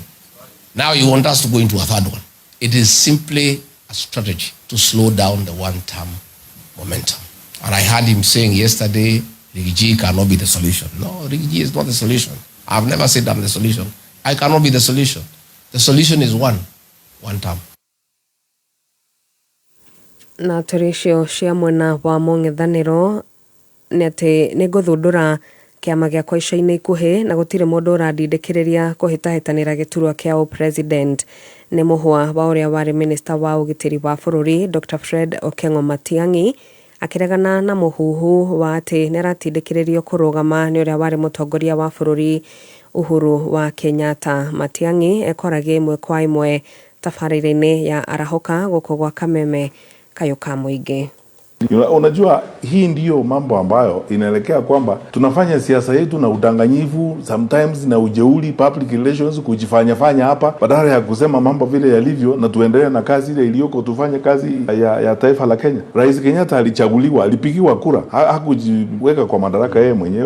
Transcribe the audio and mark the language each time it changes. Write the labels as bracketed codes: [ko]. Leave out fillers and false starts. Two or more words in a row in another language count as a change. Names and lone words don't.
[en] Now you want us to go into a 3rd one. It is simply a strategy to slow down the one-term momentum. And I heard him saying yesterday, Rigiji cannot be the solution. No, Rigiji is not the solution. I've never said I'm the solution. I cannot be the solution. The solution is one term. [ki] Na turisho cia mwena wa mũng'ethanĩro nĩ atĩ nĩ ngũthundũra kĩama gĩa kwa ica-inĩ ikuhĩ na gũtirĩ mũndũ ũrandindĩkĩrĩria kũhĩtahĩtanĩra gĩturwa kĩa president. Nĩ mũhwa wa ũrĩa warĩ minister wa ũgitĩri wa bũrũri Dr. Fred Matiang'i akĩregana na mũhuhu wa atĩ nĩ aratindĩkĩrĩrio kũrũgama nĩ ũrĩa warĩ mũtongoria wa bũrũri Uhuru wa Kenyatta. Matiang'i ekoragia imwe kwa imwe tabarĩra-inĩ ya arahoka gũkũ gwa Kameme kayuka muingi. [sw] Unajua hii ndiyo mambo ambayo inaelekea kwamba tunafanya siasa yetu na udanganyifu sometimes na ujeuri [en] public relations [sw] kujifanya hapa badala ya kusema mambo vile yalivyo na tuendelee na kazi ile iliyoko, tufanye kazi ya taifa la Kenya. Rais Kenyatta alichaguliwa, alipigiwa kura, hakujiweka kwa madaraka yeye mwenyewe.